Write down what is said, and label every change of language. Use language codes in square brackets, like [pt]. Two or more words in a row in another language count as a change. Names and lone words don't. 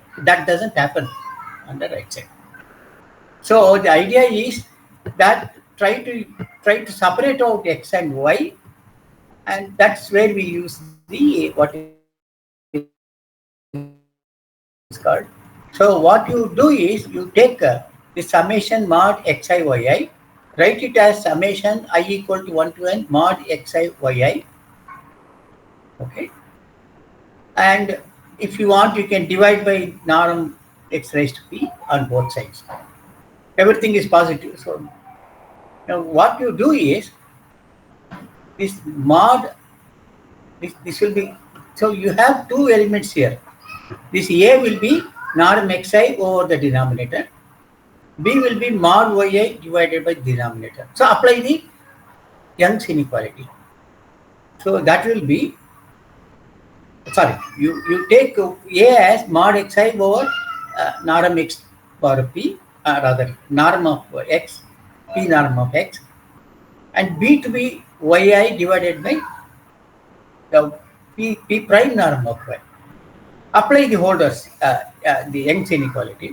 [en] That doesn't happen on the right side. So the idea is that try to separate out x and y, and that's where we use the what is called. So what you do is you take the summation mod xi yi, write it as summation I equal to 1 to n mod xi yi. Okay. And if you want, you can divide by norm x raised to p on both sides. Everything is positive. So now what you do is this mod, this will be, so you have two elements here. This a will be norm xi over the denominator. B will be mod yi divided by denominator. So apply the Young's inequality. So that will be, sorry, you take a as mod xi over norm x power p, rather norm of x, p norm of x, and b to be yi divided by the p prime norm of y. Apply the Holder's, the Young's inequality.